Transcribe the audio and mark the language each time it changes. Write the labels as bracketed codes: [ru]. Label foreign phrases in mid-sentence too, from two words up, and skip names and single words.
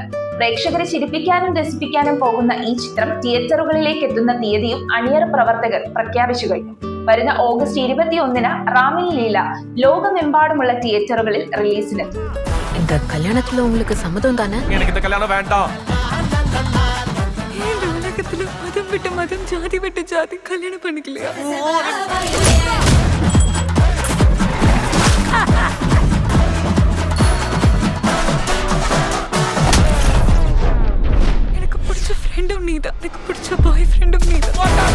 [ml] പ്രേക്ഷകരെ ചിരിപ്പിക്കാനും രസിപ്പിക്കാനും പോകുന്ന ഈ ചിത്രം തിയേറ്ററുകളിലേക്ക് എത്തുന്ന തീയതിയും അണിയറ പ്രവർത്തകർ പ്രഖ്യാപിച്ചു കഴിഞ്ഞു. വരുന്ന ഓഗസ്റ്റ് 21-ന് റാമിൻ ലീല ലോകമെമ്പാടുമുള്ള തിയേറ്ററുകളിൽ റിലീസിനെത്തും. [ta] இந்த கல்யாணத்துல உங்களுக்கு சம்மதம் தானே? எனக்கு இந்த கல்யாணம் வேண்டாம். உனக்கு காலத்துல மதம் விட்டு மதம், ஜாதி விட்டு ஜாதி கல்யாணம் பண்ணிக்கலையா? எனக்கு பிடிச்ச ஃப்ரெண்டும் நீதான், எனக்கு பிடிச்ச பாய் ஃப்ரெண்டும் நீதான்.